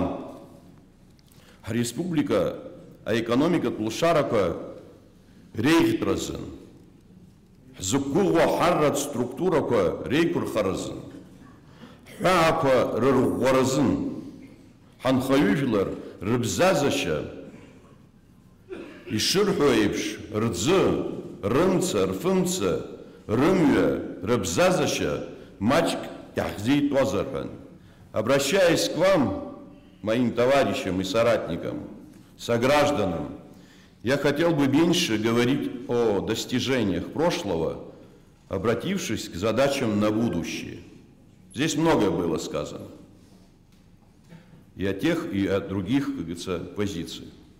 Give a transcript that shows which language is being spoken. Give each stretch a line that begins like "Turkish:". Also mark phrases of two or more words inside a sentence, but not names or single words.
Abkhazian: Ҳреспублика аекономикатә лшарақәа реиӷьтәразын, ҳзықәгәыӷуа ҳарратә структурақәа реиқәырхаразын, ҳҳәаақәа рырӷәӷәаразын, ҳанхаҩыжәлар рыбзазашьа ишырҳәо еиԥш рӡы, рымца, рфымца, рымҩа, рыбзазашьа маҷк иаҳзеитәуазар ҳәан.
Russian: Обращаясь к вам, моим товарищам и соратникам, согражданам, я хотел бы меньше говорить о достижениях прошлого, обратившись к задачам на будущее. Здесь многое было сказано. И о тех, и о других, как говорится, позициях.